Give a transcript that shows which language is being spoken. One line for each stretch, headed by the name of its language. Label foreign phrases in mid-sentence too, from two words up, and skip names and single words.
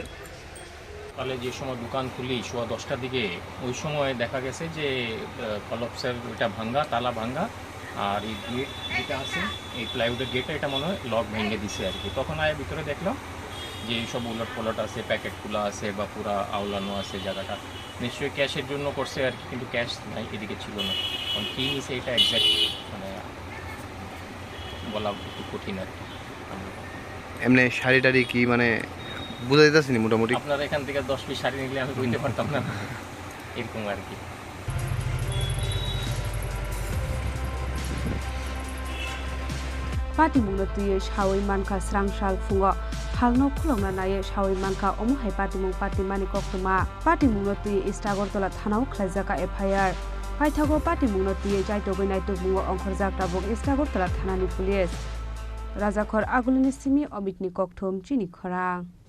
Bangla: সকালে যে সময় দোকান খুলি সোয়া 10টার দিকে ওই সময় দেখা গেছে যে কলপসের ওইটা ভাঙ্গা তালা ভাঙ্গা আর এই গেট যেটা আছে এই প্লাইউডের গেটটা এটা মনে হয় লক ভেঙে দিছে আর কি তখন আয় ভিতরে দেখলাম যে এইসব উলট পলট আছে প্যাকেট খোলা আছে বা পুরা আওলানো আছে জায়গাটা নিশ্চয়ই ক্যাশের জন্য করছে আর কি কিন্তু ক্যাশ নাই এদিকে ছিল না কারণ কী নিছে এটা একজ্যাক্ট মানে বলা একটু কঠিন আর কি এমনি শাড়ি টাড়ি কি মানে বোঝা যেতেছে নি মোটামুটি আপনার এখান থেকে 10 পিস শাড়ি নিলে আমি বুঝতে পারতাম না এরকম আর কি
Kok Borok: Pati mungno tuye shawai manka srangsal fungo halno khulongna naye shawai manka omohai pati mung pati mani koktuma pati mungno tuye Isagortala thanao khlaijaka FIR paithago pati mungno tuye jaitogoi naito bungo ongkhorjak tabuk Isagortala thanani police Rajakhor Agulini simi omitni kokthom chini khorang